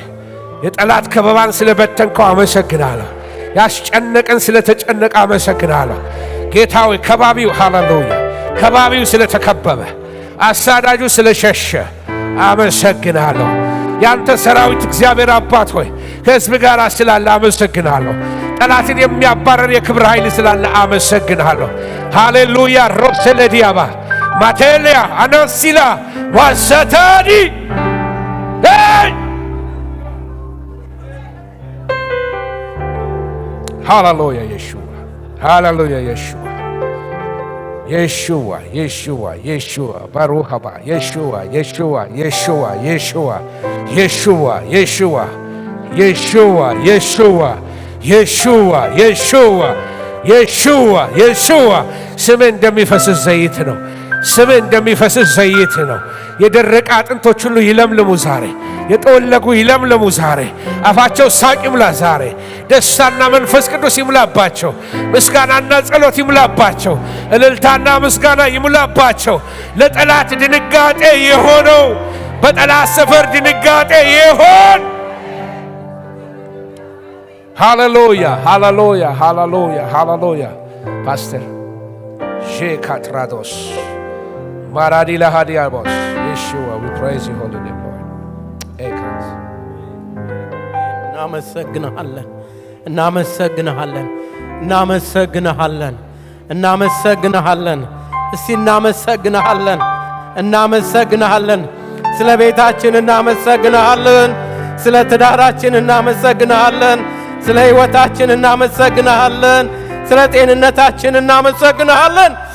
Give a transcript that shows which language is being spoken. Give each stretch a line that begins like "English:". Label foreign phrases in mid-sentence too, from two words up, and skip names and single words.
Amharic: የጠላት ከበባን ስለበተንከው አመሰግናለሁ ያስጨነቀን ስለተጨነቀ አመሰግናለሁ ጌታ ሆይ ከባቢው ሃሌሉያ ከባቢው ስለተከበበ አሳዳጁ ስለሸሸ አመሰግናለሁ ያንተ ሰራዊት እግዚአብሔር አባት ሆይ ከሕዝብ ጋር ስላለ አመሰግናለሁ ጠላትን የሚያባረር የክብር ኃይል ስላለ አመሰግናለሁ ሃሌሉያ ሮሰለዲያባ ማቴሊያ አናሲላ ዋሰታዲ ሃሌሉያ ኢየሱስ ሃሌሉያ ኢየሱስ Yeshua, Yeshua, Yeshua,
Hebrew: ברוך הבא,
Amharic: Yeshua, Yeshua, Yeshua, Yeshua, Yeshua, Yeshua, Yeshua, Yeshua, የሹዋ የሹዋ የሹዋ የሹዋ ስም እንደሚፈስስ ዘይት ነው። ስም እንደሚፈስስ ዘይት ነው። የደረቀ አጥንቶች ሁሉ ይለምልሙ ዛሬ። የጠወለጉ ይለምልሙ ዛሬ። አፋቸው ሳቅ ይሙላ ዛሬ። ደስታና መንፈስ ቅዱስ ይሙላባቸው። ምስጋናና ጸሎት ይሙላባቸው። እልልታና ምስጋና ይሙላባቸው። ለጠላት ድንጋጤ የሆነው በጠላት ሰፈር ድንጋጤ ይሆን። ሃሌሉያ ሃሌሉያ ሃሌሉያ ሃሌሉያ። ፓስተር ሼካትራዶስ ማራዲላ ሃዲያቦስ ኢየሱስ
English: we praise you holy name Lord.
Amharic: እናመሰግንሃለን እናመሰግንሃለን እናመሰግንሃለን እናመሰግንሃለን። እስቲ እናመሰግንሃለን እናመሰግንሃለን። ስለ ቤታችን እናመሰግንሃለን። ስለ ትዳራችን እናመሰግንሃለን። ስለ ሕይወታችን እናመሰግንሃለን። ስለ ጤንነታችን እናመሰግንሃለን።